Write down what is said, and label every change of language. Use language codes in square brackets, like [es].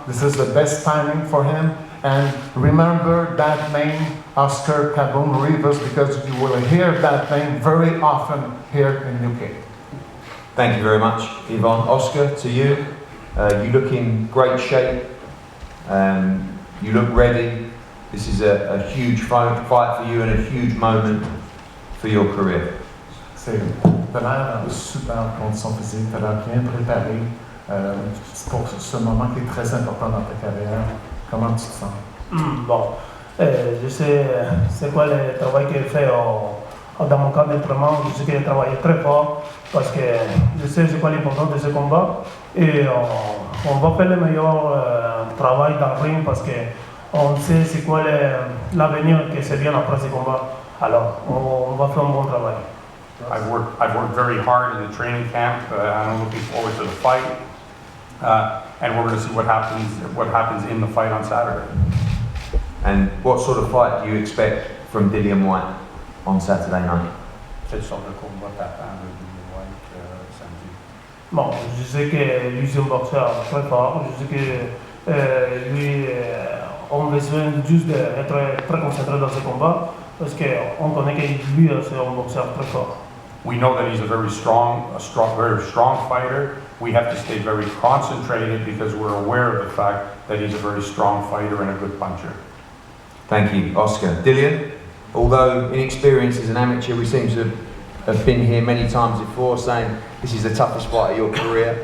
[en] This is the best timing for him. And remember that name, Oscar Rivas, because you will hear that name very often here in UK. Thank you very much, Yvonne. Oscar, to you. You look in great shape. You look ready. This is a huge fight for you and a huge moment for your career. [fr] Tu as l'air en super condition physique, tu as l'air bien préparé pour ce moment qui est très important dans ta carrière. Comment tu te sens? Bon, je sais c'est quoi le travail que j'ai fait dans mon camp d'entraînement. Je sais que j'ai travaillé très fort parce que je sais c'est quoi l'importance de ce combat et on va faire le meilleur travail dans le ring parce que on sait c'est quoi l'avenir que c'est bien après ce combat. Alors, on va faire un bon travail. [en] I've worked very hard in the training camp. I'm looking forward to the fight, and we're going to see what happens in the fight on Saturday. And what sort of fight do you expect from Dillian Whyte on Saturday night? [fr] Quel sort de combat t'attends de Dillian Whyte samedi? Bon, je sais que lui c'est un boxeur très fort. Je sais que lui on a besoin juste d'être très concentré dans ce combat parce qu'on connaît que lui c'est un boxeur très fort. [en] We know that he's a very strong fighter. We have to stay very concentrated because we're aware of the fact that he's a very strong fighter and a good puncher. Thank you, Oscar. Dillian, although inexperienced as an amateur, we seem to have been here many times before saying this is the toughest fight of your career.